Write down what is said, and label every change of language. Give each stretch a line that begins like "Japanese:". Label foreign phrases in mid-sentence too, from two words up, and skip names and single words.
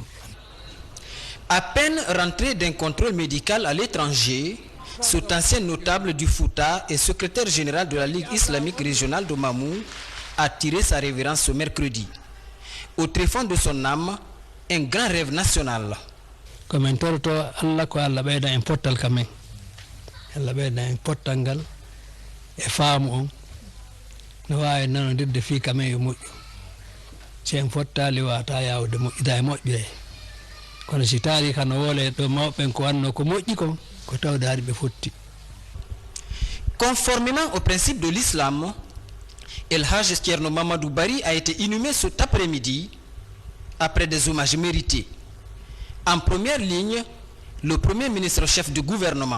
French: À peine rentré d'un contrôle médical à l'étranger, cet ancien notable du Fouta et secrétaire général de la Ligue islamique régionale de Mamou a tiré sa révérence ce mercredi. Au tréfonds de son âme, un grand rêve national. Comme un torto,
Fula: Allah ko Allah ɓeyda en pottal kamen. Allah ɓeyda en pottal et faamu on. No wawi nanodirde fi kamen yo moƴƴo. Si en fottali wata yawde moƴƴida e moƴƴo e. Kono si taari kano wole ɗo mawɓen ko wanno ko moƴƴi kon.
French: Conformément au principe de l'islam, El Haj Thierno Mamadou Bari a été inhumé cet après-midi après des hommages mérités. En première ligne, le premier ministre chef du gouvernement.